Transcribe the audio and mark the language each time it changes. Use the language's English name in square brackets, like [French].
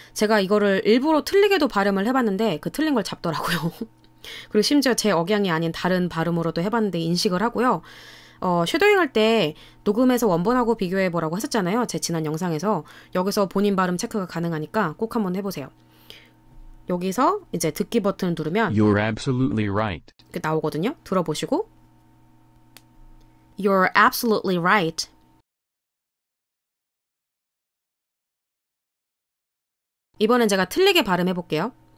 [Korean] 제가 이거를 일부러 틀리게도 발음을 해봤는데 그 틀린 걸 잡더라고요. 그리고 심지어 제 억양이 아닌 다른 발음으로도 해봤는데 인식을 하고요. 쉐도잉 할 때 녹음해서 원본하고 비교해보라고 했었잖아요. 제 지난 영상에서. 여기서 본인 발음 체크가 가능하니까 꼭 한번 해보세요. 여기서 이제 듣기 버튼을 누르면 [English] You're absolutely right. [Korean] 이렇게 나오거든요. 들어보시고 [English] You're absolutely right. [Korean] 이번엔 제가 틀리게 발음해 볼게요.